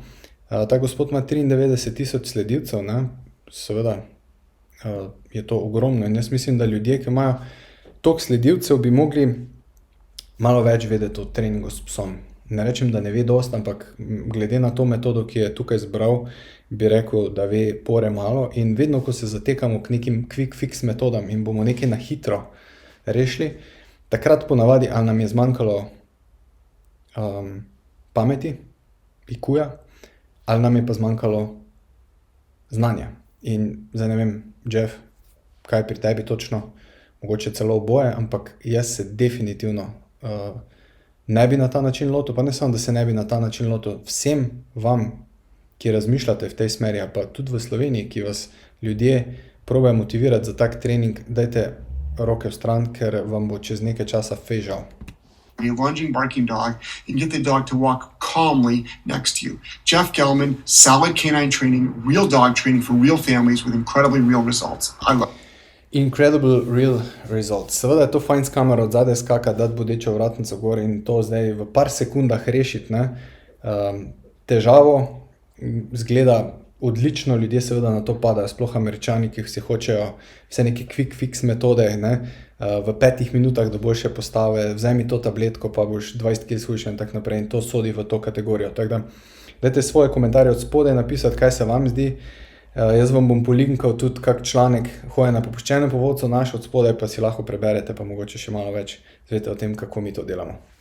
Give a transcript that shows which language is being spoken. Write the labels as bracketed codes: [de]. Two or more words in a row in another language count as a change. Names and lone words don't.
[sl] Ta gospod ima 93 000 sledilcev, ne, seveda, je to ogromno in jaz mislim, da ljudje, ki imajo toliko sledilcev, bi mogli malo več vedeti o treningu s psom. Ne rečem, da ne ve dost, ampak glede na to metodo, ki je tukaj zbral, bi rekel, da ve pore malo in vedno, ko se zatekamo k nekim [en] quick fix [sl] metodam in bomo nekaj na hitro rešili, takrat ponavadi ali nam je zmanjkalo pameti, IQ-ja, ali nam je pa zmanjkalo znanja. In zdaj ne vem, Jeff, kaj pri tebi točno, mogoče celo oboje, ampak jaz se definitivno ne bi na ta način lotil, pa ne samo, da se ne bi na ta način lotil, vsem vam, ki razmišljate v tej smeri, pa tudi v Sloveniji, ki vas ljudje probajo motivirati za tak trening, dajte roke vstran, ker vam bo čez nekaj časa fežal. [en] A lunging, barking dog, and get the dog to walk calmly next to you. Jeff Gellman, solid canine training, real dog training for real families with incredibly real results. I love it. Incredible real results. [sl] Seveda je to fajn s kamero od zadaj skaka, dati bodečo vratnico gor in to zdaj v par sekundah rešiti, ne. Težavo zgleda odlično, ljudje seveda na to padajo, sploh Američani, ki si hočejo vse neke [en] quick fix [sl] metode, ne. V 5 minutah do boljše postave, vzemi to tabletko, pa boš 20 kg shujšal in tako naprej, in to sodi v to kategorijo. Tako da, dajte svoje komentarje od spodaj napisati, kaj se vam zdi. Jaz vam bom polinkal tudi kak članek Hoja na popuščenem povodcu, naš od spodaj, pa si lahko preberete, pa mogoče še malo več zvete o tem, kako mi to delamo.